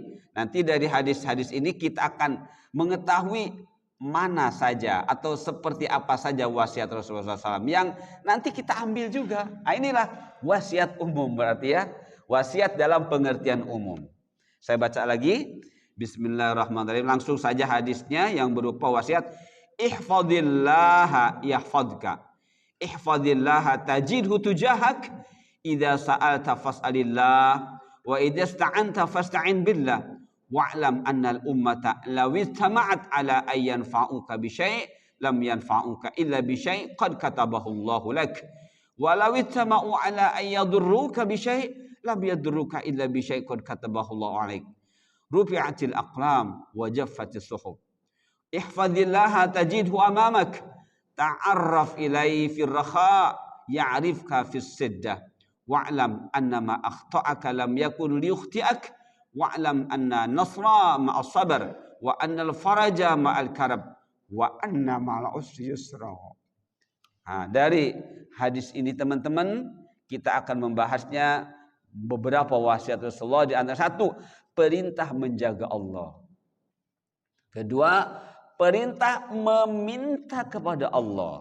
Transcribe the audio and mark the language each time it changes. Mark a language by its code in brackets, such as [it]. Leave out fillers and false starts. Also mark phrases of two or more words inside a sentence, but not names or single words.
[id] Nanti dari hadis-hadis ini kita akan mengetahui mana saja atau seperti apa saja wasiat Rasulullah SAW yang nanti kita ambil juga. Nah, inilah wasiat umum berarti ya. Wasiat dalam pengertian umum. Saya baca lagi. [ar] بسم الله الرحمن الرحيم. [id] Langsung saja hadisnya yang berupa wasiat. [ar] احفظ الله يحفظك. احفظ الله تجده تجاهك. إذا سألت فاسأل الله وإذا استعنت فاستعن بالله. واعلم أن الأمة لو اجتمعت على أن ينفعك بشيء لم ينفعك إلا بشيء قد كتبه الله لك. ولو اجتمعوا على أن يضرك بشيء لم يضرك إلا بشيء قد كتبه الله عليك. رفعت الأقلام وجفت الصحف. احفظ الله تجده أمامك. تعرف إليه في الرخاء يعرفك في الشدة. واعلم أن ما أخطأك لم يكن ليخطئك. واعلم أن النصر مع الصبر وأن الفرج مع الكرب وأن مع العسر يسرا. [id] Nah, dari hadis ini teman-teman kita akan membahasnya beberapa wasiat Rasulullah. Di antara satu, perintah menjaga Allah. Kedua, perintah meminta kepada Allah.